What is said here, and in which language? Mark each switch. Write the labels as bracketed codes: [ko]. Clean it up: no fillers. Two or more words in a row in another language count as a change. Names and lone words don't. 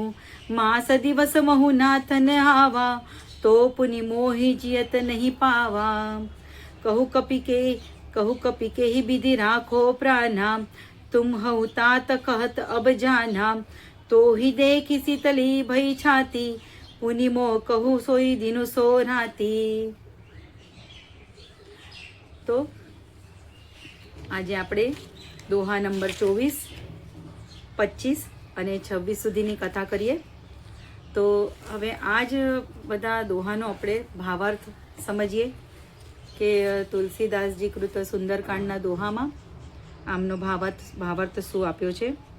[awa] मास दिवस महु नाथ न आवा, तो पुनि मोहि जियत नहीं पावा. कहु कपि के ही विधि राखो प्राणा, तुम हऊ तात कहत अब जाना. तो ही देखी शीतली भई छाती, पुनि मो कहु सोई दिनु सो राती. [gu] તો આજે આપણે દોહા નંબર 24, 25 અને 26 સુધીની કથા કરીએ. તો હવે આ જ બધા દોહાનો આપણે ભાવાર્થ સમજીએ કે તુલસીદાસજી કૃત સુંદરકાંડના દોહામાં આમનો ભાવાર્થ શું આપ્યો છે.